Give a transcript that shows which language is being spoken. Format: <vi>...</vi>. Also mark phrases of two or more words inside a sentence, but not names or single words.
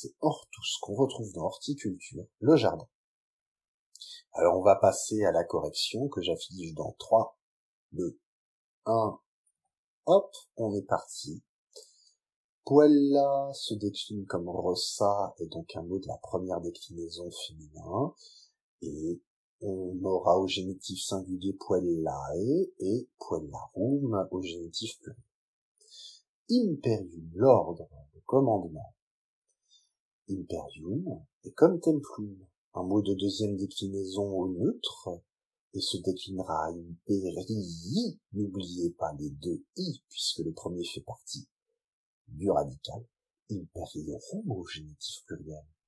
<fr>C'est Hortus, qu'on retrouve dans horticulture, le jardin. Alors on va passer à la correction que j'affiche dans 3, 2, 1, hop, on est parti. Puella se décline comme rossa, et donc un mot de la première déclinaison féminin, et on aura au génitif singulier puellae et puellarum au génitif pluriel. Imperium, l'ordre, le commandement. Imperium est comme templum, un mot de deuxième déclinaison au neutre, et se déclinera imperii, n'oubliez pas les 2 i, puisque le premier fait partie du radical, imperiorum au génitif pluriel.</fr>